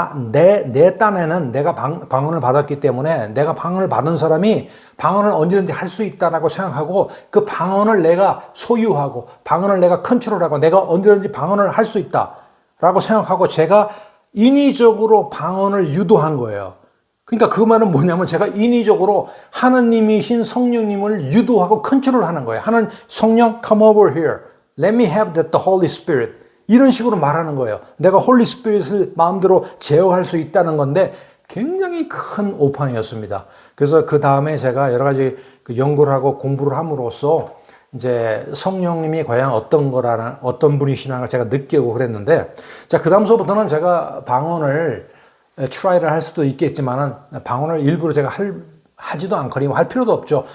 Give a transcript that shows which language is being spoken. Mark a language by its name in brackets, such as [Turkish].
[Korean] 내 딴에는 내가 방언을 받았기 때문에 내가 방언을 받은 사람이 방언을 언제든지 할 수 있다라고 생각하고 그 방언을 내가 소유하고 방언을 내가 컨트롤하고 내가 언제든지 방언을 할 수 있다라고 생각하고 제가 인위적으로 방언을 유도한 거예요. 그러니까 그 말은 뭐냐면 제가 인위적으로 하나님이신 성령님을 유도하고 컨트롤하는 거예요. [English] 성령 come over here. Let me have the Holy Spirit. [Korean] 이런 식으로 말하는 거예요. 내가 홀리 스피릿을 마음대로 제어할 수 있다는 건데 굉장히 큰 오판이었습니다. 그래서 그 다음에 제가 여러 가지 연구를 하고 공부를 함으로써 이제 성령님이 과연 어떤 분이시나 제가 느끼고 그랬는데, 자, 그 다음서부터는 제가 방언을 트라이를 할 수도 있겠지만은 방언을 일부러 제가 하지도 않거니 할 필요도 없죠.